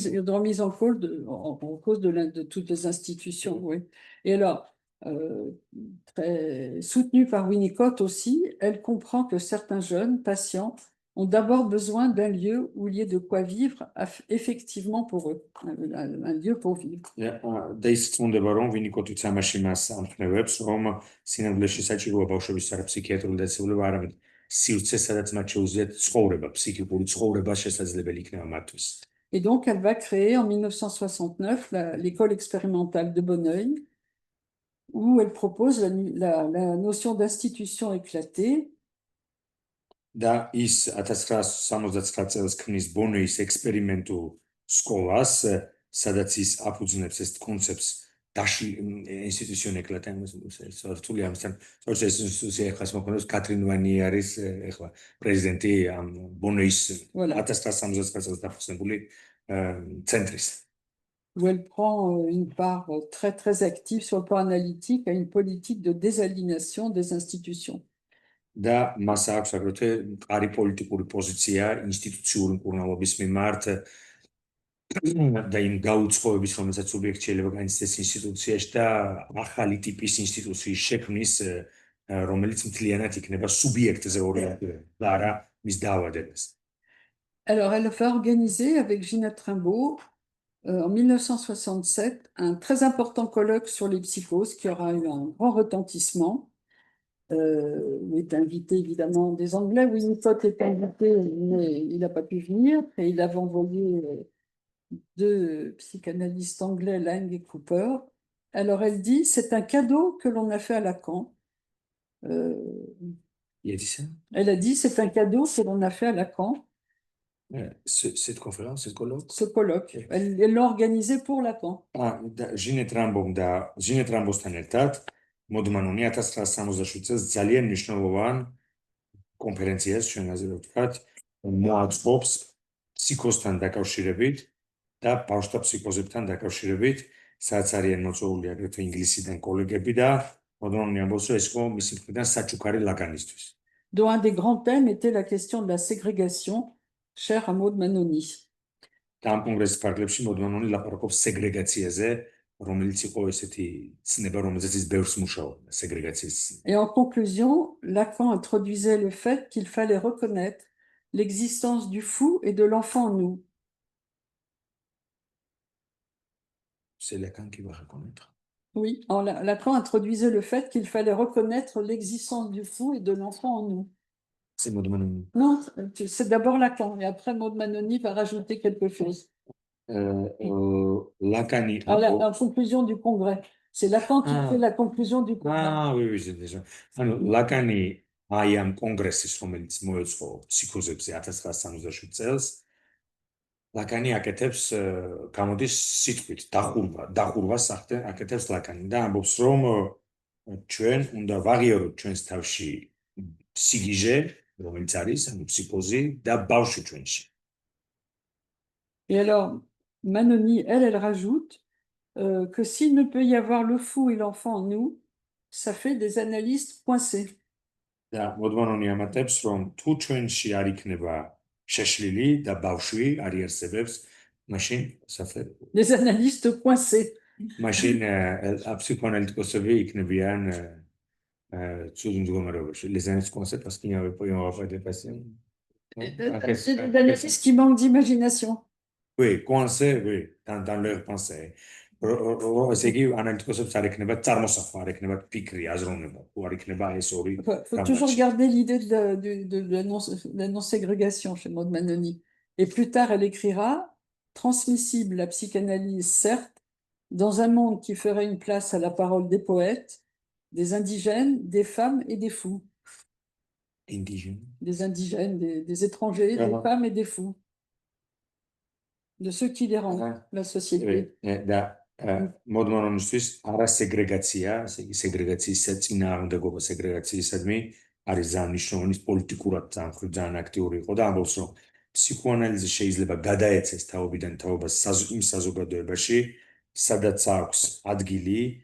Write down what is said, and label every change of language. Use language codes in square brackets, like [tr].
[fr] remise en cause de toutes les institutions, oui. Et alors, très soutenue par Winnicott aussi, elle comprend que certains jeunes patients ont d'abord besoin d'un lieu où il y ait de quoi vivre effectivement pour eux, un lieu pour vivre. [ka] და ის წმუნდება, რომ ვინიკოტიც ამაში მას ამხნევებს, რომ სინამდვილეში საჭიროა ბავშვების არაფსიქიატრული დაწესებულება, არამედ სივრცე, სადაც მათ შეუძლიათ ცხოვრება, ფსიქიკური ცხოვრება შესაძლებელი იქნება მათთვის. [fr] Et donc, elle va créer en 1969 l'école expérimentale de Bonneuil, où elle propose la notion d'institution éclatée. [ka] და ის 1969 წელს ქმნის ბონეის ექსპერიმენტულ სკოლას, სადაც ის აფუძნებს ეს კონცეფტს ინსტიტუციონ ეკლატე, რთული ამისთან, სწორედ ეს ინსტიტუცია ეხლაც მოქმედებს, კატრინ ვანი არის ეხლა პრეზიდენტი ამ ბონეის 1969 წელს დაფუძნებული ცენტრის. [fr] Où elle prend une part très, très active sur le plan analytique à une politique de désaliénation des institutions. [ka] და მას აქვს აგრეთვე მყარი პოლიტიკური პოზიცია ინსტიტუციური მკურნალობის მიმართ და იმ გაუწყობების, რომელსაც სუბიექტი შეიძლება განიცდეს ინსტიტუციაში და ახალი ტიპის ინსტიტუციის შექმნის, რომელიც მთლიანად იქნება სუბიექტზე ორიენტირებული და არა მის დაავადებას. [fr] Alors, elle va organiser avec Ginette Rimbaud en 1967 un très important colloque sur les psychoses qui aura eu un grand retentissement. Il est invité évidemment des Anglais. Winnicott est invité, mais il n'a pas pu venir. Et il avait envoyé deux psychanalystes anglais, Lang et Cooper. Alors elle dit, c'est un cadeau que l'on a fait à Lacan. Il a dit ça? Elle a dit, c'est un cadeau que l'on a fait à Lacan. Cette conférence, cette colloque? Ce colloque. Elle l'a organisé pour Lacan. [ka] ჟინეთ რამბოსთან ერთად მოდმანონი 1967 წელს ძალიან მნიშვნელოვან კონფერენციას, ჩვენ ასე ვთქვათ, მოაწყობს ფსიქოსთან დაკავშირებით და ბავშვთა ფსიქოზებთან დაკავშირებით, სადაც არიან მოწვეული აგრეთვე ინგლისიდან კოლეგები და მოდმანონი ამბობს, რომ ეს იყო მისი მხრიდან საჩუქარი ლაკანისთვის. [fr] Dont un des grands thèmes était la question de la ségrégation, chère à Maud Manoni. [ka] და ამ კონგრესის ფარგლებში მოდმანონი ლაპარაკობს სეგრეგაციაზე, რომელიც იყო ესეთი ცნება, რომელზეც ის ბევრს მუშაობდა, სეგრეგაციის. [fr] Et en conclusion, Lacan introduisait le fait qu'il fallait reconnaître l'existence du fou et de l'enfant en nous. C'est Lacan qui va reconnaître. Oui, Lacan introduisait le fait qu'il fallait reconnaître l'existence du fou et de l'enfant en nous. C'est Maud Manoni. Non, c'est d'abord Lacan, et après Maud Manoni va rajouter quelque chose. [ka] Lacani. [fr] La conclusion du congrès. C'est Lacan qui fait la conclusion du congrès. Oui, j'ai déjà. [ka] Lacani, აი ამ კონგრესის, რომელიც მოეწყო ფსიქოზებზე 1967 წელს, ლაკანი აკეთებს, გამოდის სიტყვით, დახურვას აკეთებს ლაკანი და ამბობს, რომ ჩვენ უნდა ვაღიაროთ ჩვენს თავში სიგიჟე, რომელიც არის, ანუ ფსიქოზი და ბავშვი ჩვენში. [fr] Et alors, Manoni, elle rajoute que s'il ne peut y avoir le fou et l'enfant en nous, ça fait des analystes coincés. [ka] და მოდმანონი ამატებს, რომ თუ ჩვენში არ იქნება შეშლილი და ბავშვი არ იარსებებს, მაშინ [fr] des analystes coincés. [ka] მაშინ ფსიქოანალიტიკოსები იქნებიან ცუდ მდგომარეობაში. [fr] Les analystes coincés parce qu'il n'y avait pas de patient. Des analystes qui manquent d'imagination. Oui, coincés, oui, dans leur pensée. ესე იგი ანალიტიკოსებს არ ექნება წარმოსახვა, არ ექნება ფიქრი, აზროვნება, თუ არ ექნება ეს ორი. Faut toujours garder l'idée de la non-ségrégation chez Maud Manoni. Et plus tard, elle écrira transmissible la psychanalyse, certes, dans un monde qui ferait une place à la parole des poètes, des indigènes, des femmes et des fous. Indigènes. Des indigènes, des étrangers, des femmes et des fous. De ceux qui les rendent, la société. [ka] მოდმანონისთვის არა სეგრეგაცია, სეგრეგაციის წინააღმდეგობა სეგრეგაციისადმი არის ძალიან მნიშვნელოვანი, პოლიტიკურად ძალიან აქტიური იყო და ამბობს, რომ ფსიქოანალიზი შეიძლება გადაეცეს თაობიდან თაობას იმ საზოგადოებაში, სადაც აქვს ადგილი